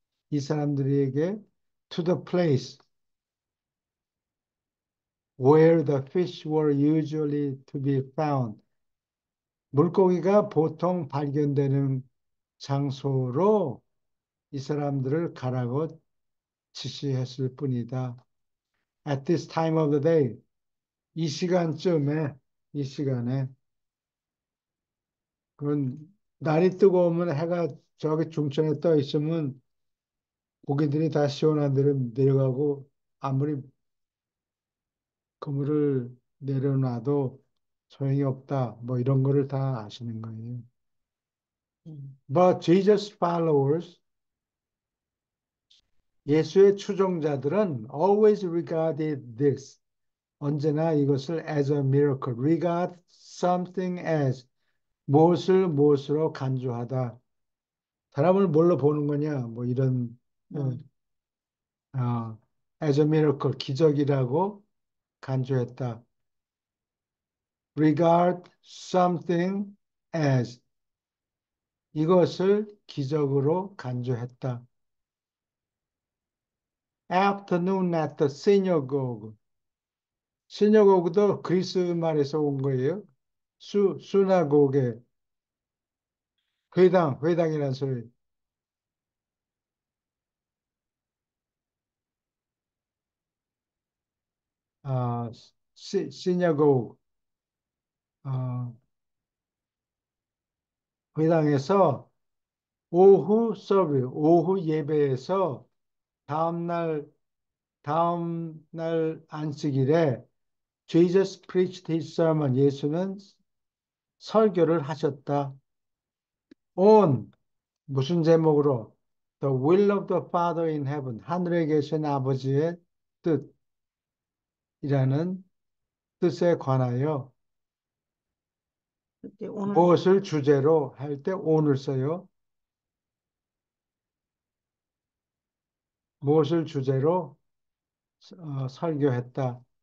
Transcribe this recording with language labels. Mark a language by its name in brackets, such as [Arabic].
[Korean] 이 사람들에게 [English] to the place where the fish were usually to be found. [Korean] 물고기가 보통 발견되는 장소로 이 사람들을 가라고 지시했을 뿐이다. [English] At this time of the day, [Korean] 이 시간쯤에, 이 시간에, 그건 날이 뜨거우면 해가 저기 중천에 떠 있으면 고기들이 다 시원한 데로 내려가고 아무리 그물을 내려놔도 소용이 없다. 뭐 이런 거를 다 아시는 거예요. 음. [English] But Jesus followers, [Korean] 예수의 추종자들은 [English] always regarded this, [Korean] 언제나 이것을 [English] as a miracle, regard something as, [Korean] 무엇으로 간주하다. 사람을 뭘로 보는 거냐, 뭐 이런, 어, 음. [English] as a miracle, [Korean] 기적이라고 간주했다. [English] regard something as, [Korean] 이것을 기적으로 간주했다. [English] afternoon at the synagogue. [Korean] 시너고그도 그리스 말에서 온 거예요. 수나고게, 회당이라는 소리. 아, 시냐고, 어, 회당에서 오후 예배에서 다음날, 다음날 안식일에 [English] Jesus preached his sermon. [Korean] 예수는 설교를 하셨다. on, 무슨 제목으로? [English] The will of the Father in heaven. [Korean] 하늘에 계신 아버지의 뜻이라는 뜻에 관하여 그때 오늘 무엇을 주제로 할 때 on을 써요. 무엇을 주제로 설교했다.